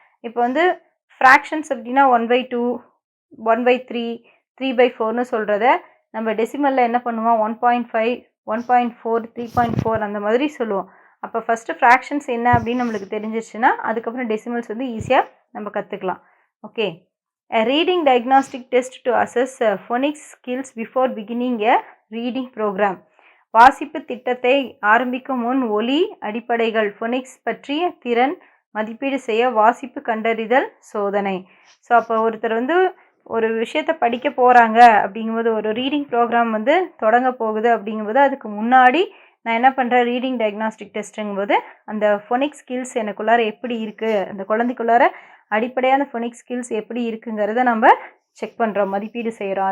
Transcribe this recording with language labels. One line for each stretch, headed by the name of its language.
Tamil: இப்போ வந்து ஃப்ராக்ஷன்ஸ் அப்படின்னா 1/2, 1/3, 3/4ன்னு சொல்கிறத நம்ம டெசிமலில் என்ன பண்ணுவோம், 1.5, 1.4, 3.4 அந்த மாதிரி சொல்லுவோம். அப்போ ஃபஸ்ட்டு ஃப்ராக்ஷன்ஸ் என்ன அப்படின்னு நம்மளுக்கு தெரிஞ்சிச்சுன்னா அதுக்கப்புறம் டெசிமல்ஸ் வந்து ஈஸியாக நம்ம கற்றுக்கலாம். Okay.
English: A reading diagnostic test to assess phonics skills before beginning a reading program.
Tamil: வாசிப்பு திட்டத்தை ஆரம்பிக்கும் முன் ஒலி அடிப்படைகள் ஃபோனிக்ஸ் பற்றிய திறன் மதிப்பீடு செய்ய வாசிப்பு கண்டறிதல் சோதனை. ஸோ அப்போ ஒருத்தர் வந்து ஒரு விஷயத்தை படிக்க போகிறாங்க அப்படிங்கும்போது, ஒரு ரீடிங் ப்ரோக்ராம் வந்து தொடங்க போகுது அப்படிங்கும்போது அதுக்கு முன்னாடி நான் என்ன பண்ணுறேன், ரீடிங் டயக்னாஸ்டிக் டெஸ்ட்டுங்கும்போது அந்த ஃபோனிக் ஸ்கில்ஸ் எனக்குள்ளார எப்படி இருக்குது, அந்த குழந்தைக்குள்ளார அடிப்படையான ஃபோனிக் ஸ்கில்ஸ் எப்படி இருக்குங்கிறத நம்ம செக் பண்ணுறோம், மதிப்பீடு செய்கிறோம்.